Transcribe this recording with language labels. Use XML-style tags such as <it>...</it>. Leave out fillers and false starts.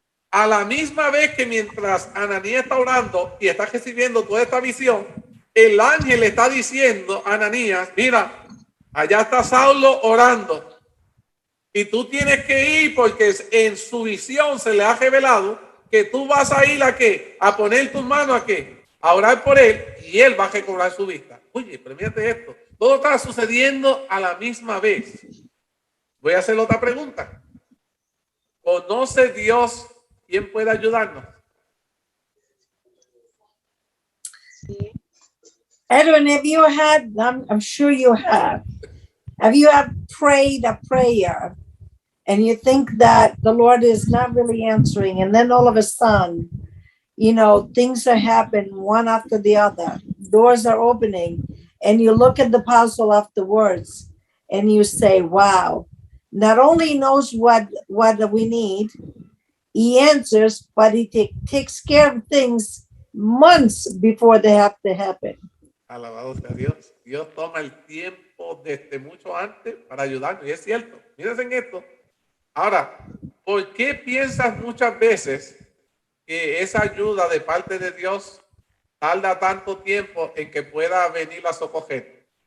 <es>A la misma vez que mientras Ananías está orando y está recibiendo toda esta visión, el ángel le está diciendo a Ananías, mira, allá está Saulo orando y tú tienes que ir porque en su visión se le ha revelado que tú vas a ir a qué, a poner tus manos a qué, a orar por él y él va a recobrar su vista. Oye, pero mírate esto, todo está sucediendo a la misma vez. Voy a hacer otra pregunta. ¿Conoce Dios quién puede ayudarnos?</es> <en>Edwin, have you had, I'm sure you have you prayed a prayer and you think that the Lord is not really answering, and then all of a sudden, things are happening one after the other, doors are opening, and you look at the apostle afterwards and you say, wow, not only knows what we need, he answers, but he takes care of things months before they have to happen.</en> <es>Alabado sea Dios. Dios toma el tiempo desde mucho antes para ayudarnos. Y es cierto. Mírense en esto. Ahora, ¿por qué piensas muchas veces que esa ayuda de parte de Dios tarda tanto tiempo en que pueda venir a socorrer?</es>